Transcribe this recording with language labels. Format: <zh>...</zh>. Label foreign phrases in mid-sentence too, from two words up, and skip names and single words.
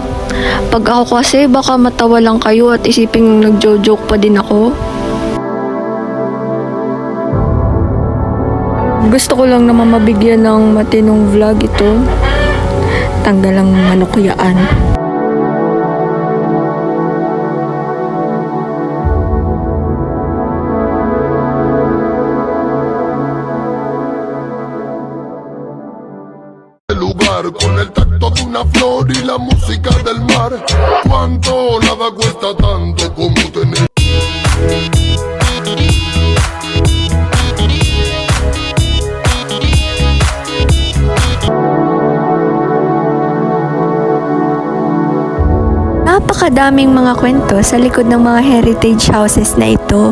<tl>Pag ako kasi baka matawa lang kayo at isipin nagjo-joke pa din ako. Gusto ko lang naman mabigyan ng matinong vlog ito. Tanggal ang manukuyaan.</tl> <es>Con el tacto de una flor y la música del mar. Cuánto nada cuesta tanto como tener.</es> <tl>Napakadaming mga kwento sa likod ng mga</tl> <en>heritage houses</en> <tl>na ito.</tl>